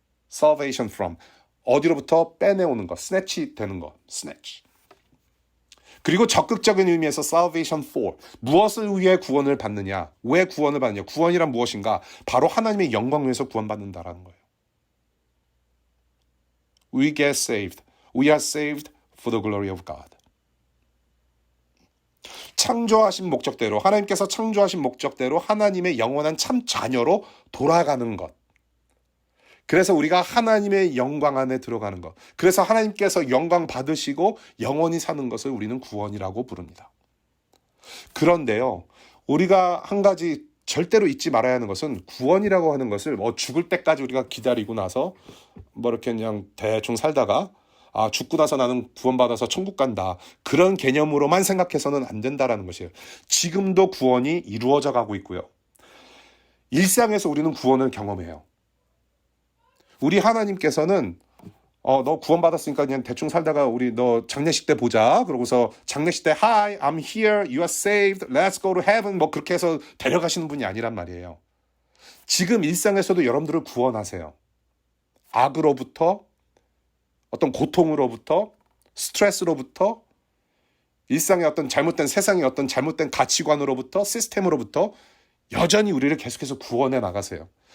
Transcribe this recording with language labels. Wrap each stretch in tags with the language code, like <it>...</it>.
<en>Salvation from</en> <ko>어디로부터 빼내오는 것, snatch 되는 것, snatch. 그리고 적극적인 의미에서</ko> <en>salvation for</en> <ko>무엇을 위해 구원을 받느냐, 왜 구원을 받느냐, 구원이란 무엇인가? 바로 하나님의 영광을 위해서 구원받는다라는 거예요.</ko> <en>We get saved. We are saved for the glory of God.</en> <ko>창조하신 목적대로 하나님께서 창조하신 목적대로 하나님의 영원한 참 자녀로 돌아가는 것. 그래서 우리가 하나님의 영광 안에 들어가는 것. 그래서 하나님께서 영광 받으시고 영원히 사는 것을 우리는 구원이라고 부릅니다. 그런데요, 우리가 한 가지 절대로 잊지 말아야 하는 것은 구원이라고 하는 것을 죽을 때까지 우리가 기다리고 나서 이렇게 그냥 대충 살다가 죽고 나서 나는 구원받아서 천국 간다. 그런 개념으로만 생각해서는 안 된다라는 것이에요. 지금도 구원이 이루어져 가고 있고요. 일상에서 우리는 구원을 경험해요. 우리 하나님께서는 너 구원받았으니까 그냥 대충 살다가 우리 너 장례식 때 보자. 그러고서 장례식 때</ko> <en>Hi, I'm here, you are saved, let's go to heaven</en> <ko>그렇게 해서 데려가시는 분이 아니란 말이에요. 지금 일상에서도 여러분들을 구원하세요. 악으로부터, 어떤 고통으로부터, 스트레스로부터, 일상의 어떤 세상의 어떤 잘못된 가치관으로부터, 시스템으로부터 여전히 우리를 계속해서 구원해 나가세요.</ko>